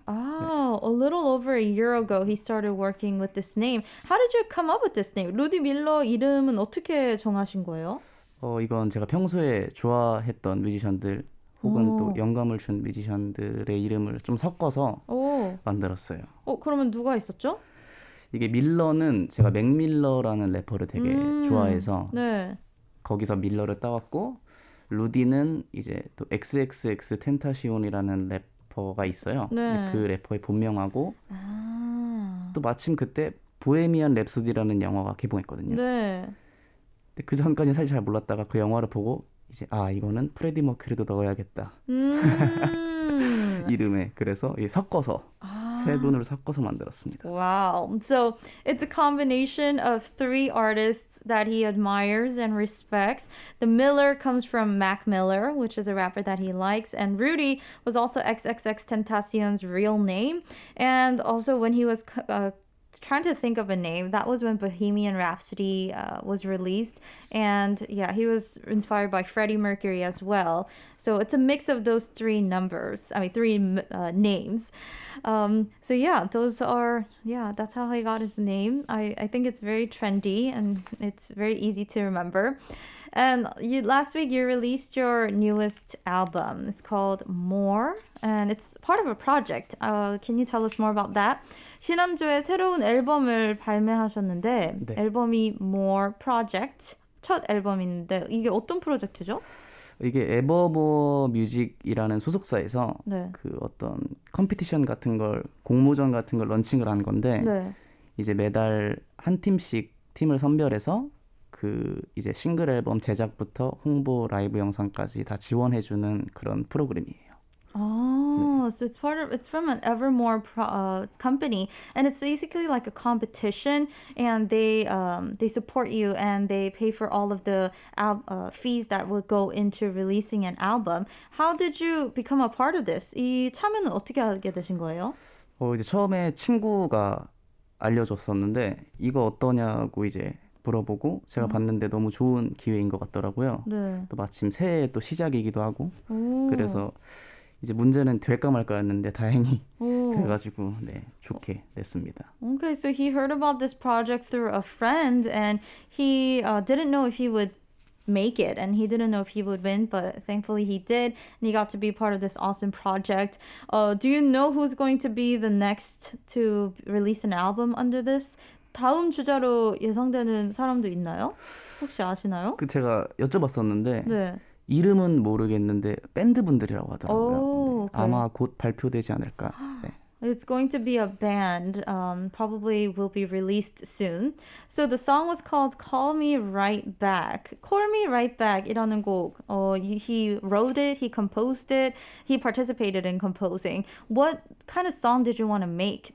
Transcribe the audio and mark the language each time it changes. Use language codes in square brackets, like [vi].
[en] Oh, a little over a year ago he started working with this name. How did you come up with this name? [ko] 루디 밀러 이름은 어떻게 정하신 거예요? 이건 제가 평소에 좋아했던 뮤지션들 혹은 또 영감을 준 뮤지션들의 이름을 좀 섞어서 만들었어요. 그러면 누가 있었죠? 이게 밀러는 제가 맥밀러라는 래퍼를 되게 좋아해서 네. 거기서 밀러를 따왔고 루디는 이제 또 XXX 텐타시온이라는 래퍼가 있어요. 네. 그 래퍼의 본명하고 또 마침 그때 보헤미안 랩소디라는 영화가 개봉했거든요. 네. 근데 그 전까지는 사실 잘 몰랐다가 그 영화를 보고 이제 이거는 프레디 머큐리도 넣어야겠다. 이름에 그래서 섞어서 세 분을 섞어서 만들었습니다. [en] Wow. So it's a combination of 3 artists that he admires and respects. The Miller comes from Mac Miller, which is a rapper that he likes. And Rudy was also XXX Tentacion's real name. And also when he was trying to think of a name, that was when Bohemian Rhapsody was released. And yeah, he was inspired by Freddie Mercury as well. So it's a mix of those 3 names. So yeah, that's how he got his name. I think it's very trendy and it's very easy to remember. And last week you released your newest album. It's called More, and it's part of a project. Can you tell us more about that? [ko] 지난주에 새로운 앨범을 발매하셨는데 네. 앨범이 More Project, 첫 앨범인데 이게 어떤 프로젝트죠? 이게 에버모어 뮤직이라는 소속사에서 네. 그 어떤 컴피티션 같은 걸 공모전 같은 걸 런칭을 한 건데 네. 이제 매달 한 팀씩 팀을 선별해서 그 이제 싱글 앨범 제작부터 홍보 라이브 영상까지 다 지원해주는 그런 프로그램이에요. [en] Oh, so it's from an Evermore company, and it's basically like a competition, and they support you and they pay for all of the fees that would go into releasing an album. How did you become a part of this? [ko] 이 참여는 어떻게 하게 되신 거예요? 이제 처음에 친구가 알려줬었는데 이거 어떠냐고 이제 물어보고 제가 봤는데 너무 좋은 기회인 것 같더라고요. 네. 또 마침 새해 또 시작이기도 하고 그래서 이제 문제는 될까 말까였는데 다행히 돼가지고 네, 좋게 냈습니다. [en] Okay, so he heard about this project through a friend, and he didn't know if he would make it, and he didn't know if he would win, but thankfully he did, and he got to be part of this awesome project. Do you know who's going to be the next to release an album under this? [ko] 다음 주자로 예상되는 사람도 있나요? 혹시 아시나요? 제가 여쭤봤었는데 네. 이름은 모르겠는데 밴드 분들이라고 하더라고요. [en] Okay. [ko] 아마 곧 발표되지 않을까. 네. [en] It's going to be a band, probably will be released soon. So the song was called Call Me Right Back. Call Me Right Back [ko] 이라는 곡. [en] He wrote it, he composed it, he participated in composing. What kind of song did you want to make?